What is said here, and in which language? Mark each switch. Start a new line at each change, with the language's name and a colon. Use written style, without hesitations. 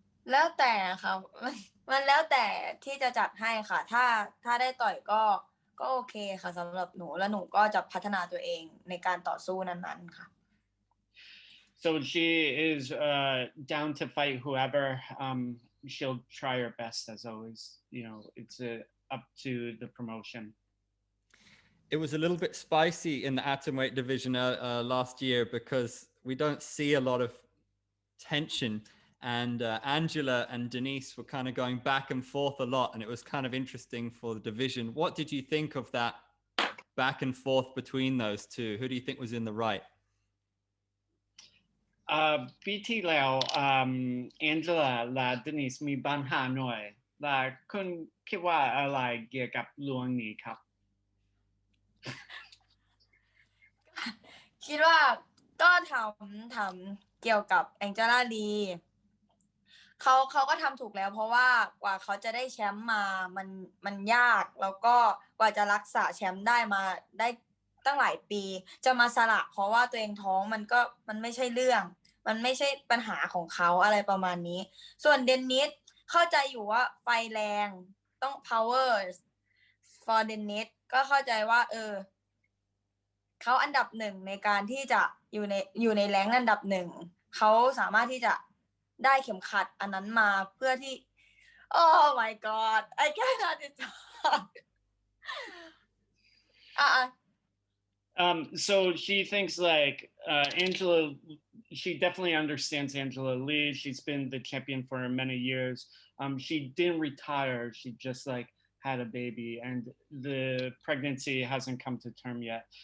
Thai: แล้วแต่ค่ะมันแล้วแต่ที่จะจัดให้ค่ะถ้าได้ต่อยก็โอเคค่ะสำหรับหนูแล้วหนูก็จะพัฒนาตัวเองในการต่อสู้นั้นๆค่ะ
English: So she is down to fight whoever. She'll try her best as always. You know, it's up to the promotion. It was a little bit spicy in the atomweight division last year because we don't see a lot of tension, and Angela and Denise were kind of going back and forth a lot, and it was kind of interesting for the division. What did you think of that back and forth between those two? Who do you think was in the right?
Thai: ปีที่แล้วAngela และ Denise มีปัญหาหน่อยและคุณคิดว่าอะไรเกี่ยวกับเรื่องนี้ครับ คิดว่าก็ถามเกี่ยวกับแองเจล่าลีเขาก็ทำถูกแล้วเพราะว่ากว่าเขาจะได้แชมป์มามันยากแล้วก็กว่าจะรักษาแชมป์ได้มาได้ตั้งหลายปีจะมาสละเพราะว่าตัวเองท้องมันไม่ใช่เรื่องมันไม่ใช่ปัญหาของเขาอะไรประมาณนี้ส่วนเดนนิสเข้าใจอยู่ว่าไฟแรงต้อง
English: power for
Thai: เดนนิสก็เข้าใจว่า เขาอันดับหนึ่งในการที่จะอยู่ในแรงอันดับหนึ่งเขาสามารถที่จะได้เข็มขัดอันนั้นมาเพื่อที่
English: Oh my god I cannot talk So she thinks like Angela, she definitely understands Angela Lee. She's been the champion for many years. She didn't retire. She just like had a baby and the pregnancy hasn't come to term yet.